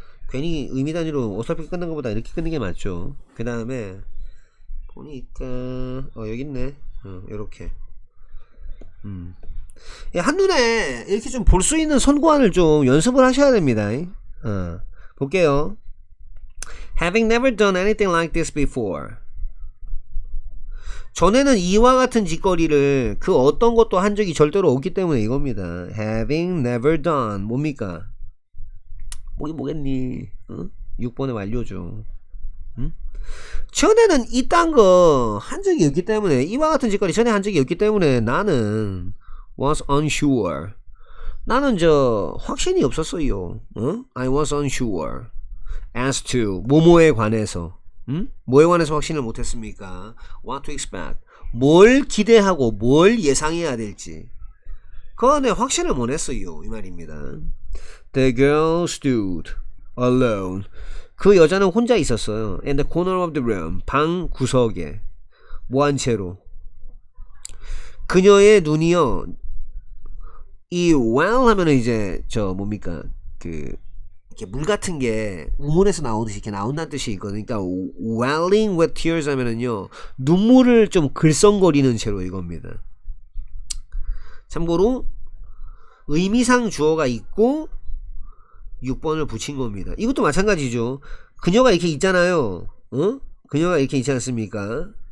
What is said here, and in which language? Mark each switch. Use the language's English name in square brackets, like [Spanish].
[Korean] 괜히 의미 단위로 어설프게 끊는 것보다 이렇게 끊는 게 맞죠. 그 다음에 보니까 여기 있네. 요렇게 한눈에 이렇게 좀 볼 수 있는 선구안을 좀 연습을 하셔야 됩니다. 볼게요. [English] Having never done anything like this before. [Korean] 전에는 이와 같은 짓거리를 그 어떤 것도 한 적이 절대로 없기 때문에 이겁니다. [English] Having never done. [Korean] 뭡니까? 뭐겠니? 6번의 완료죠. 전에는 이딴 거 한 적이 없기 때문에, 이와 같은 짓거리 전에 한 적이 없기 때문에 나는 [English] was unsure. [Korean] 나는 확신이 없었어요. [English] I was unsure as to [Korean] 뭐뭐에 관해서. 뭐에 관해서 확신을 못했습니까? [English] What to expect. [Korean] 뭘 기대하고 뭘 예상해야 될지. 그 안에 확신을 못했어요. 이 말입니다. [English] The girl stood alone. [Korean] 그 여자는 혼자 있었어요. [English] In the corner of the room. [Korean] 방 구석에. 뭐한 채로. 그녀의 눈이요. 이 well 하면은 이제 뭡니까? 이렇게 물 같은 게 우물에서 나오듯이 이렇게 나온다는 뜻이 있거든요. 그러니까 [English] welling with tears [Korean] 하면은요. 눈물을 좀 글썽거리는 채로 이겁니다. 참고로 의미상 주어가 있고 6번을 붙인 겁니다. 이것도 마찬가지죠. 그녀가 이렇게 있잖아요. 그녀가 이렇게 있지 않습니까?